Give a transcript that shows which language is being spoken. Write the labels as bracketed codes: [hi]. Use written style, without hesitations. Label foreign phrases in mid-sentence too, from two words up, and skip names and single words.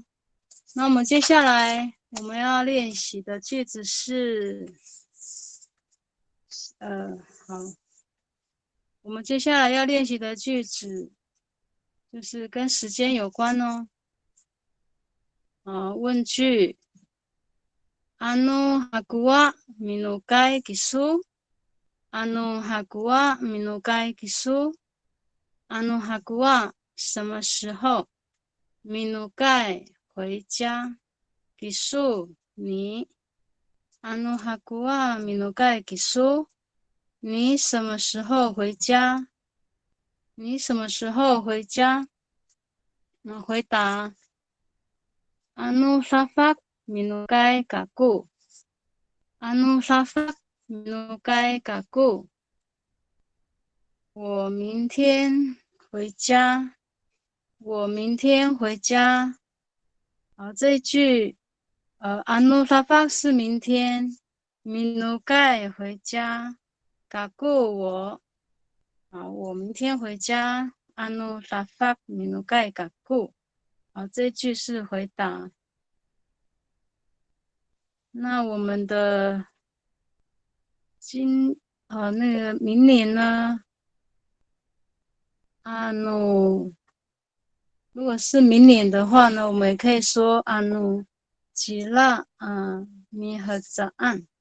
[zh] 那我们接下来我们要练习的句子是，好，我们接下来要练习的句子就是跟时间有关哦。 [ami] 问句 ，haku minukai kisu？ haku minukai kisu？ haku 什么时候？ minukai 回家， kisu 你。haku minukai kisu？ [zh] 你什么时候回家？你什么时候回家？那回答 [ami] safak minukai kaku？ safak minukai kaku？ [zh] 我明天回家，我明天回家。好，这一句safak 是明天， minukai 回家， kaku 我。好，我明天回家。 [ami] safak minukai kaku。 [zh] 好，这句是回答。那我们的那个明年呢？如果是明年的话呢，我们也可以说吉拉米和早安。